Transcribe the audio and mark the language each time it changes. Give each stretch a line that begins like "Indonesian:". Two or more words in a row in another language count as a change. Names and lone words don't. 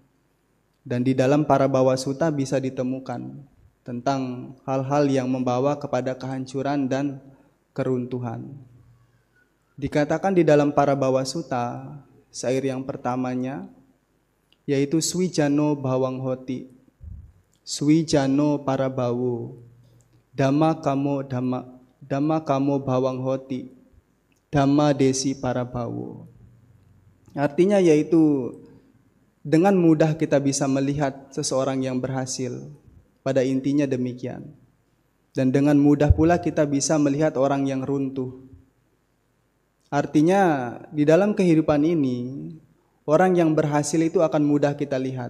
Indonesian: Dan di dalam Parabhava Sutta bisa ditemukan tentang hal-hal yang membawa kepada kehancuran dan keruntuhan. Dikatakan di dalam Parabhava Sutta, syair yang pertamanya, yaitu
Pali: Swijano Bawang Hoti, Swijano Parabhawo, Dhamma kamo Bawang Hoti, Dhamma Desi Parabhawo.
Indonesian: Artinya yaitu dengan mudah kita bisa melihat seseorang yang berhasil. Pada intinya demikian. Dan dengan mudah pula kita bisa melihat orang yang runtuh. Artinya di dalam kehidupan ini, orang yang berhasil itu akan mudah kita lihat.